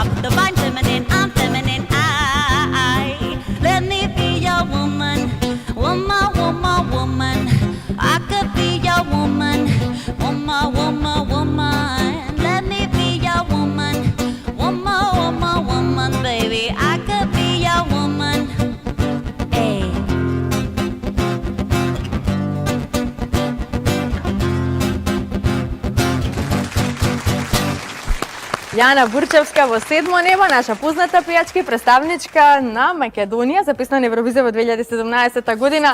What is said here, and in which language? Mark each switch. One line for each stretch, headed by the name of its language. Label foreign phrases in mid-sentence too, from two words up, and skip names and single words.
English: Divine feminine, I'm feminine. I let me be your woman, woman, woman, woman. I could be your woman, woman, woman, woman. Let me be your woman, woman, woman, woman, baby. I could be your woman. Hey.
Macedonian: Јана Бурчевска во Седмо небо, наша позната пејачка и представничка на Македонија, записана на Евровизија во 2017 година.